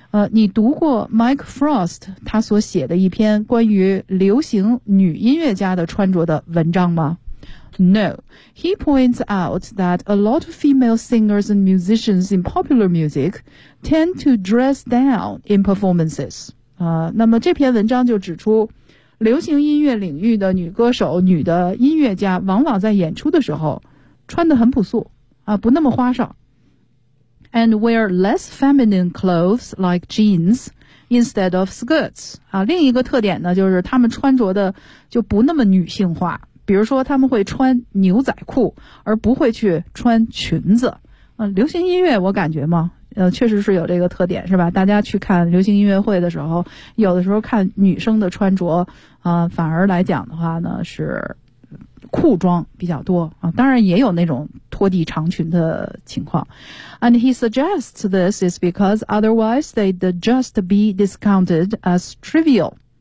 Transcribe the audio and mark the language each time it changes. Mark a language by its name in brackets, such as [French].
[Chinese] 你读过 Mike Frost 他所写的一篇关于流行女音乐家的穿着的文章吗？ [English] No. He points out that a lot of female singers and musicians in popular music tend to dress down in performances. [Chinese] 那么这篇文章就指出流行音乐领域的女歌手、女的音乐家往往在演出的时候穿得很朴素啊，不那么花哨。 [English] And wear less feminine clothes like jeans instead of skirts. [Chinese] 啊，另一个特点呢，就是她们穿着的就不那么女性化。比如说，她们会穿牛仔裤，而不会去穿裙子。啊，流行音乐我感觉嘛，确实是有这个特点是吧，大家去看流行音乐会的时候，有的时候看女生的穿着反而来讲的话呢是裤装比较多啊，当然也有那种拖地长裙的情况。 [English] And he suggests this is because otherwise they'd just be discounted as trivial.